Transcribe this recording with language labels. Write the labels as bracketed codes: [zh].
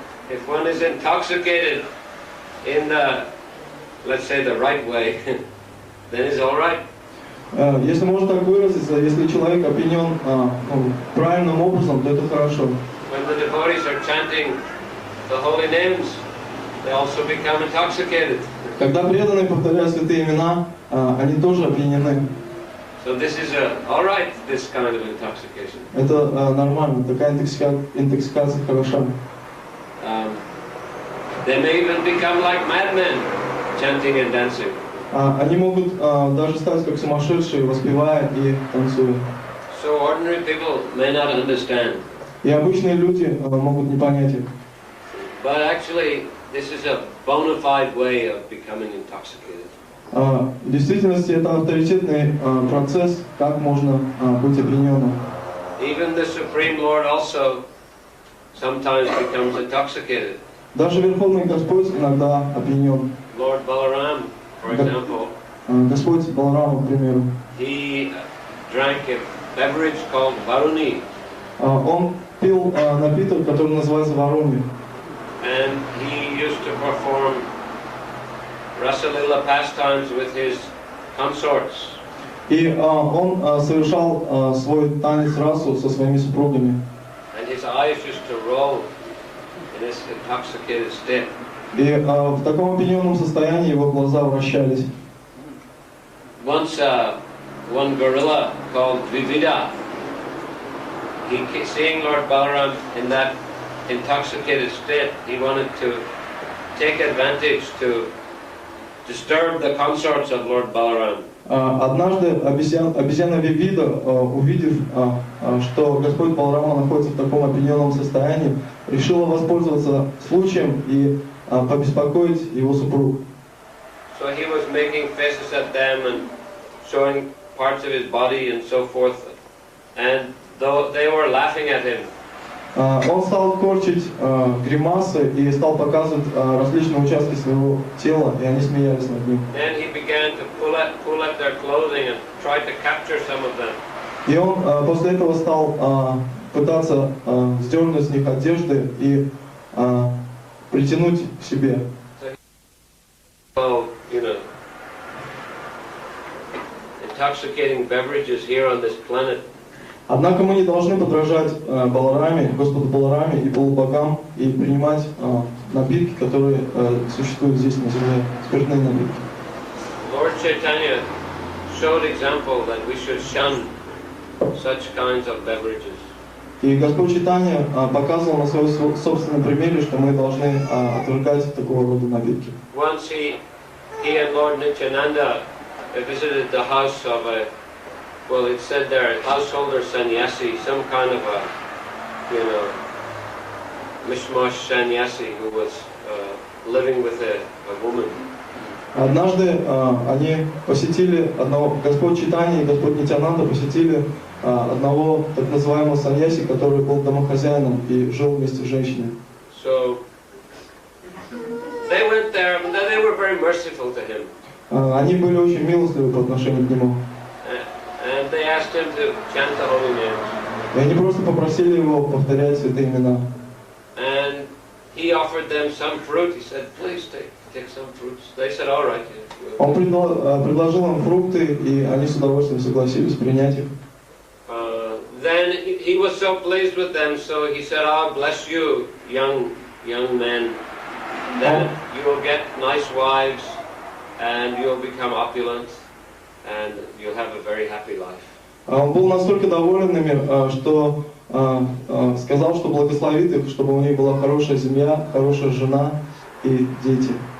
[en] If one is intoxicated in the, let's say, the right way, then it's all right. [ru] Если можно так выразиться, если человек опьянен правильным образом, то это хорошо. [en] When the devotees are chanting the holy names, they also become intoxicated. [ru] Когда преданные повторяют святые имена, они тоже опьянены. [en] So this is all right, this kind of intoxication. [ru] Это нормально, такая интоксикация хороша. [en] They may even become like madmen, chanting and dancing. [ru] Они могут даже стать как сумасшедшие, воспевая и танцуя. [en] So ordinary people may not understand. [ru] И обычные люди могут не понять их. [en] But actually, this is a bona fide way of becoming intoxicated. [ru] В действительности это авторитетный процесс, как можно быть опьяненным. [en] Even the Supreme Lord also sometimes becomes intoxicated. [ru] Даже Верховный Господь иногда опьянен. [en] Lord Balaram, for example, [ru] Господь Баларама, к примеру. [en] he drank a beverage called Varuni. [ru] Он пил напиток, который называется Варуни. [en] And he used to perform Rasalila pastimes with his consorts. [ru] И он совершал свой танец расу со своими супругами. [en] And his eyes used to roll in this intoxicated state. [ru] И в таком опьяненном состоянии его глаза вращались. [en] Once one gorilla called Vivida, seeing Lord Balaram in that intoxicated state, he wanted to take advantage to disturb the consorts of Lord Balaram. [ru] Однажды обезьяна Вивида, увидев, что Господь Баларама находится в таком опьяненном состоянии, решила воспользоваться случаем и побеспокоить его супруг. [en] So he was making faces at them and showing parts of his body and so forth, and though they were laughing at him. [ru] Он стал корчить гримасы и стал показывать различные участки своего тела, и они смеялись над ним. [en] Then he began to pull at their clothing and try to capture some of them. [ru] И он после этого стал пытаться сдернуть с них одежды и притянуть к себе. [en] So, intoxicating beverages here on this planet. [ru] Однако мы не должны подражать Балараме, Господу Балараме и полубогам и принимать напитки, которые существуют здесь на земле, спиртные напитки. [en] Lord Chaitanya showed example that we should shun such kinds of beverages. [ru] И Господь Чайтанья показывал на своем собственном примере, что мы должны отвергать такого рода напитки. [en] Once he and Lord Nityananda visited the house of well, it said there, householder sannyasi, some kind of a, mishmash sannyasi who was living with a woman. [ru] Однажды они посетили Господь Чайтанья и Господь Нитьянанда посетили одного так называемого саньяси, который был домохозяином и жил вместе с женщиной. [en] So they went there, and they were very merciful to him. [ru] Они были очень милостливы по отношению к нему. [en] And they asked him to chant the holy names. [ru] И они просто попросили его повторять святые имена. [en] And he offered them some fruit. He said, "Please take some fruits." They said, "All right." [ru] Он предложил им фрукты, и они с удовольствием согласились принять их. [en] Then he was so pleased with them, so he said, "I'll bless you, young men. Then you will get nice wives, and you'll become opulent, and you'll have a very happy life." [ru] Он был настолько доволен ими, что сказал, что благословит их, чтобы у них была хорошая семья, хорошая жена и дети.